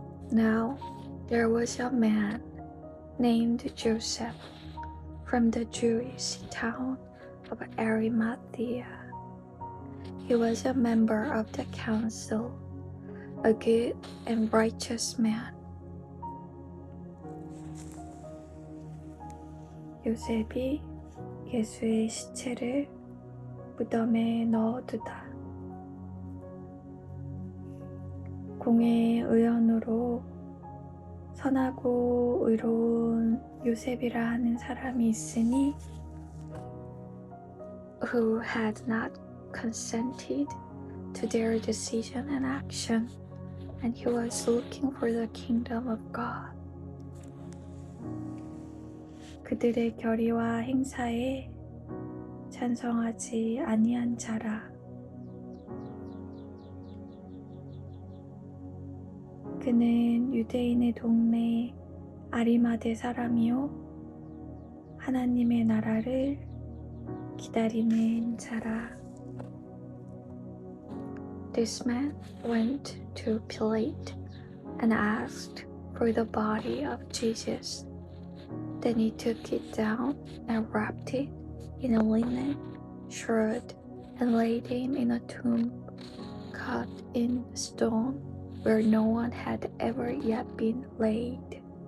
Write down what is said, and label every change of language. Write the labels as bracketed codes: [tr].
[en] Now there was a man named Joseph from the Jewish town of Arimathea. He was a member of the council, a good and righteous man. [ko] 요셉이 예수의 시체를 무덤에 넣어두다. 공회의 의원으로 선하고 의로운 요셉이라 하는 사람이 있으니, [en] who had not consented to their decision and action, and he was looking for the kingdom of God. [ko] 그들의 결의와 행사에 찬성하지 아니한 자라. 그는 유대인의 동네 아리마대 사람이요 하나님의 나라를 기다리는 자라. [en] This man went to Pilate and asked for the body of Jesus. Then he took it down and wrapped it in a linen shroud and laid him in a tomb cut in stone where no one had ever yet been laid.